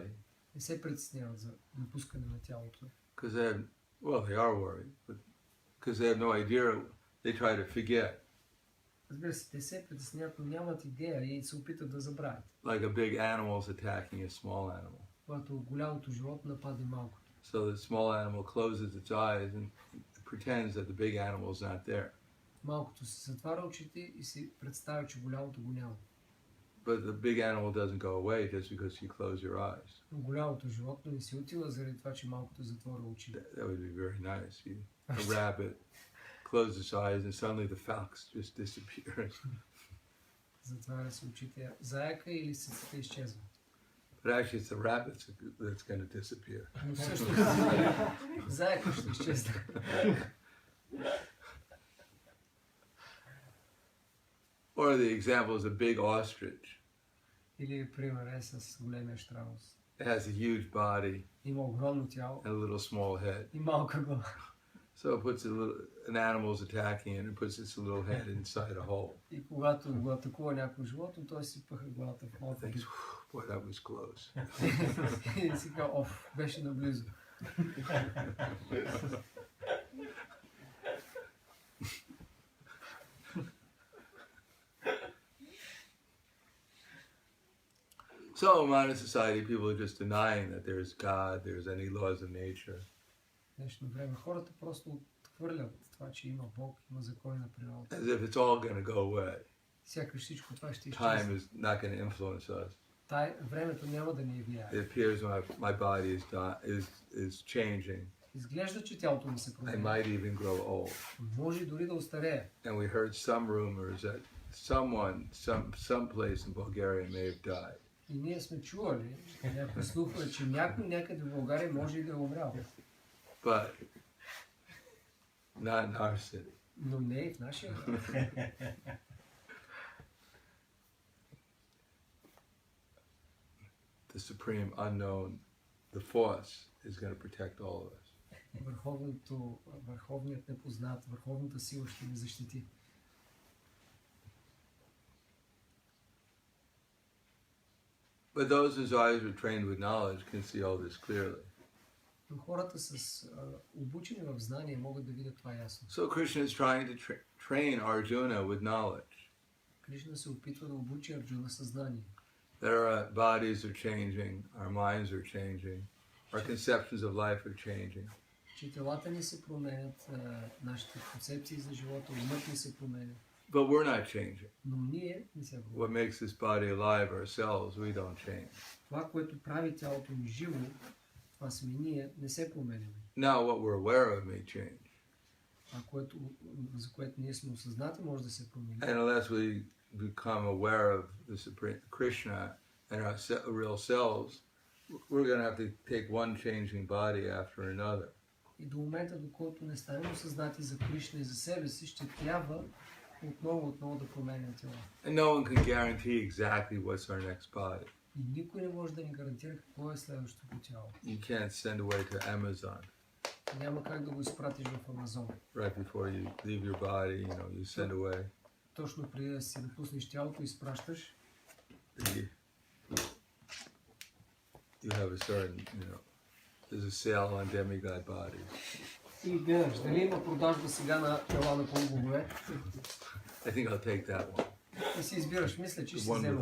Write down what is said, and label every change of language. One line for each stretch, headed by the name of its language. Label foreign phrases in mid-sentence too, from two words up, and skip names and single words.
Bulgarian: Не се притесняват за напускане на тялото.
English: because they are worried, but because they have no idea, they try to forget.
Bulgarian: Разбира се, те се притесняват, но нямат идея и се опитат да забравят.
English: Like a big animal is attacking a small animal.
Bulgarian: Когато голямото животно нападне малкото.
English: So the small animal closes its eyes and pretends that the big animal is not there.
Bulgarian: Малкото се затваря очите и си представя, че голямото го няма.
English: But the big animal doesn't go away just because you close your eyes.
Bulgarian: Но голямото животно не си отива заради това, че малкото затворя очите.
English: That would be very nice. A rabbit closes its eyes and suddenly the fox just disappears.
Bulgarian: Затваря се очите. Заяка или лисицата изчезва.
English: But actually it's the rabbit that's going to disappear.
Bulgarian: Но всъщност заяка ще изчезне.
English: Or the example is a big ostrich.
Bulgarian: Или пример е с големия щраус.
English: It has a huge body
Bulgarian: Има огромно тяло
English: and a little small head.
Bulgarian: и малка глава.
English: So it puts an animal is attacking it and it puts its little head inside a hole.
Bulgarian: И когато го атакува някой животно, той си пъха главата в малка
English: Thinks,
Bulgarian: битка.
English: boy, that was close.
Bulgarian: И си казва, оф, беше наблизо.
English: So in modern society, people are just denying that there's God, there's any laws of nature.
Bulgarian: В днешно време хората просто отхвърлят това, че има Бог, има закони на природата.
English: As if it's all going to go away.
Bulgarian: Сякаш всичко това ще
English: Time
Bulgarian: изчезне.
English: is not going to influence us.
Bulgarian: Времето няма да ни влияе.
English: It appears my body is changing.
Bulgarian: Изглежда, че тялото ми се
English: I
Bulgarian: променя.
English: might even grow old.
Bulgarian: Може дори да остарее.
English: And we heard some rumors that some place in Bulgaria may have died.
Bulgarian: И ние сме чували някакви слухове, че някой някъде в България може и да е умрял.
English: But not in our city.
Bulgarian: Но не и в нашия град.
English: The supreme unknown, the force, is going to protect all of us.
Bulgarian: Върховният непознат, върховната сила ще ни защити.
English: But those whose eyes are trained with knowledge can see all this clearly.
Bulgarian: Но хората с обучени в знание могат да видят това ясно.
English: So Krishna is trying to train Arjuna with knowledge.
Bulgarian: Кришна се опитва да обучи Арджуна със знание.
English: That our bodies are changing, our minds are changing, our conceptions of life are changing.
Bulgarian: Че телата ни се променят, нашите концепции за живота, умът ни се променя.
English: But we're not changing.
Bulgarian: Но ние не се променяме.
English: What makes this body alive ourselves, we don't change.
Bulgarian: Това, което прави тялото ни живо, това сме ние, не се променяме.
English: Now what we're aware of may change.
Bulgarian: За което ние сме осъзнати, може да се промени.
English: And unless we become aware of the Supreme Krishna and our real selves, we're going to have to take one changing body after another.
Bulgarian: И до момента, до който не станем осъзнати за Кришна и за себе си, ще трябва отново да променим тела.
English: And no one can guarantee exactly what's our next body.
Bulgarian: И никой не може да ни гарантира какво е следващото тяло.
English: You can't send away to Amazon
Bulgarian: Няма как да го изпратиш в Амазон.
English: right before you leave your body, you send away.
Bulgarian: Точно преди да си напуснеш тялото, изпращаш.
English: You have a certain, there's a sale on demigod bodies.
Bulgarian: И гледаш, дали има продажба сега на тела на полубогове?
English: I think I'll take that one.
Bulgarian: И си избираш, мисля, че
English: The
Bulgarian: ще си
English: one with
Bulgarian: взема.